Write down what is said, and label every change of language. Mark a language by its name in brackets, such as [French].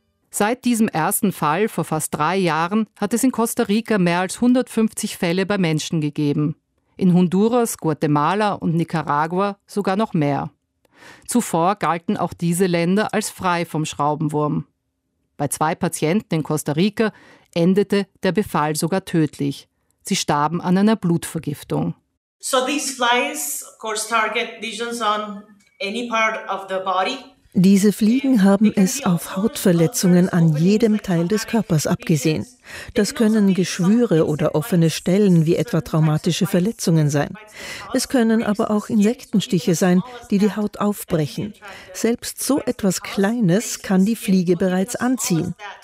[German] Seit diesem ersten Fall vor fast 3 Jahren hat es in Costa Rica mehr als 150 Fälle bei Menschen gegeben. In Honduras, Guatemala und Nicaragua sogar noch mehr. Zuvor galten auch diese Länder als frei vom Schraubenwurm. Bei 2 Patienten in Costa Rica endete der Befall sogar tödlich. Sie starben an einer Blutvergiftung. [English] So these flies, of course, target lesions on any part of the body. [German] Diese Fliegen haben es auf Hautverletzungen an jedem Teil des Körpers abgesehen. Das können Geschwüre oder offene Stellen wie etwa traumatische Verletzungen sein. Es können aber auch Insektenstiche sein, die die Haut aufbrechen. Selbst so etwas Kleines kann die Fliege bereits anziehen.